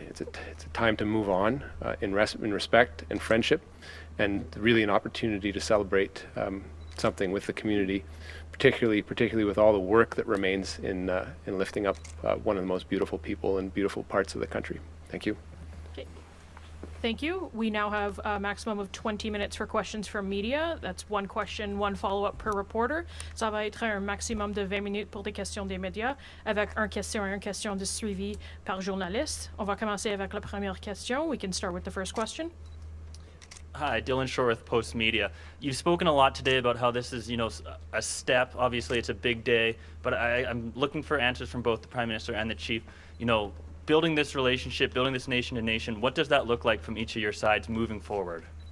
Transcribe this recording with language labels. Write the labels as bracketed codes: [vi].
[en] It's a time to move on in respect and friendship, and really an opportunity to celebrate something with the community, particularly with all the work that remains in lifting up one of the most beautiful people and beautiful parts of the country. Thank you. Thank you. We now have a maximum of 20 minutes for questions from media. That's one question, one follow-up per reporter. [fr] Ça va être un maximum de 20 minutes pour des questions des médias, avec une question de suivi par journaliste. On va commencer avec la première question. [en] We can start with the first question. Hi, Dylan Shore with Post Media. You've spoken a lot today about how this is, a step. Obviously, it's a big day, but I'm looking for answers from both the Prime Minister and the Chief. Building this relationship, building this nation to nation, what does that look like from each of your sides moving forward?